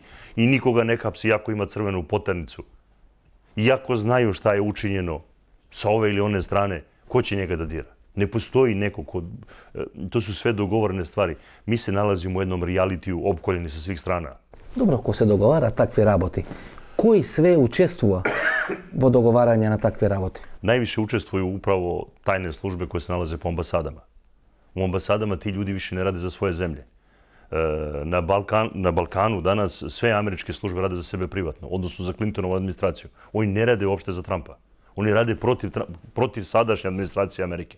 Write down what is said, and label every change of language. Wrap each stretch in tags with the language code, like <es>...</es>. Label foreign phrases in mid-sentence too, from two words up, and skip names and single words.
<sr>I nikoga ne hapsi iako ima crvenu poternicu. Iako znaju šta je učinjeno sa ove ili one strane, ko će njega da dira? Ne postoji neko ko... To su sve dogovorene stvari. Mi se nalazimo u jednom realitiju opkoljeni sa svih strana. Dobro, ako se dogovara takve</sr> <mk>работи, кој све учествува во договарање на такви работи?</mk> <sr>Najviše učestvuju upravo tajne službe koje se nalaze po ambasadama. U ambasadama ti ljudi više ne rade za svoje zemlje. Na Balkanu danas sve američke službe rade za sebe privatno, odnosno za Clintonovu administraciju. Oni ne rade uopšte za Trumpa. Oni rade protiv sadašnje administracije Amerike.</sr>